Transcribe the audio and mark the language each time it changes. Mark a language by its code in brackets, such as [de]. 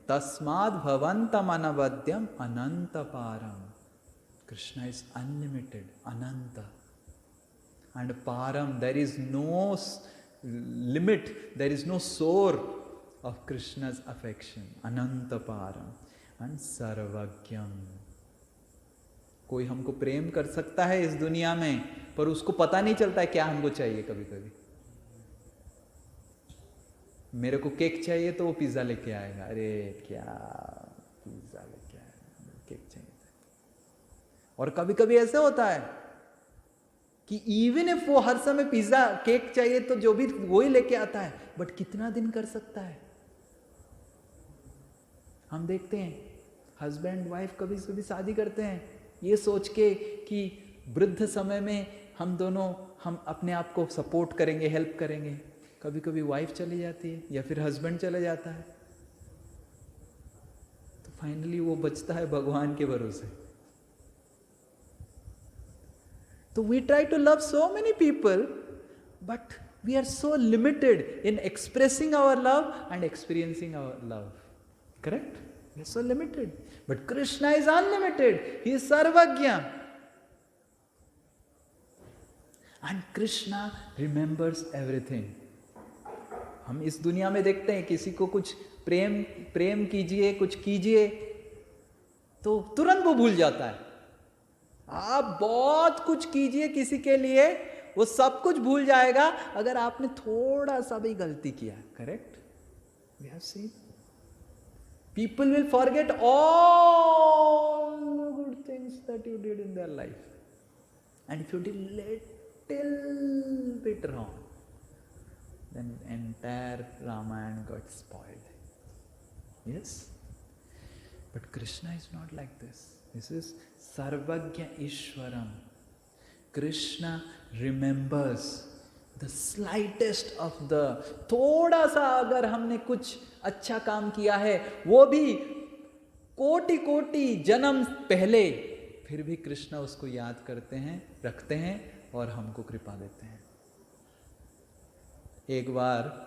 [sa] Tasmad bhavantam anavadyam anantaparam. [en] Krishna is unlimited, ananta. And param, there is no limit, there is no soar of Krishna's affection. Anantaparam. And sarvagyam. [hi] कोई हमको प्रेम कर सकता है इस दुनिया में, पर उसको पता नहीं चलता है क्या हमको चाहिए. कभी कभी मेरे को केक चाहिए तो वो पिज्जा लेके आएगा. अरे क्या पिज्जा लेके आएगा, केक चाहिए. और कभी कभी ऐसे होता है कि [en] even if [hi] वो हर समय पिज्जा केक चाहिए तो जो भी वो ही लेके आता है, बट कितना दिन कर सकता है. हम देखते हैं हस्बैंड वाइफ कभी कभी शादी करते हैं ये सोच के कि वृद्ध समय में हम दोनों हम अपने आप को सपोर्ट करेंगे, हेल्प करेंगे. कभी कभी वाइफ चली जाती है या फिर हस्बैंड चले जाता है, तो फाइनली वो बचता है भगवान के भरोसे. [en] तो we try to love so many people, but we are so limited in expressing our love and experiencing our love. Correct? We are so limited. But Krishna is unlimited. He is Sarvagya. And Krishna remembers everything. [hi] हम इस दुनिया में देखते हैं किसी को कुछ प्रेम कीजिए, कुछ कीजिए, तो तुरंत वो भूल जाता है. आप बहुत कुछ कीजिए किसी के लिए, वो सब कुछ भूल जाएगा अगर आपने थोड़ा सा भी गलती किया. [en] Correct? We have seen. People will forget all the good things that you did in their life. And if you did little bit wrong, then entire Ramayana got spoiled. Yes? But Krishna is not like this. This is Sarvagya Ishwaram. Krishna remembers the slightest of the, [hi] थोड़ा सा अगर हमने कुछ अच्छा काम किया है, वो भी कोटि कोटि जन्म पहले, फिर भी कृष्ण उसको याद करते हैं, रखते हैं और हमको कृपा देते हैं. एक बार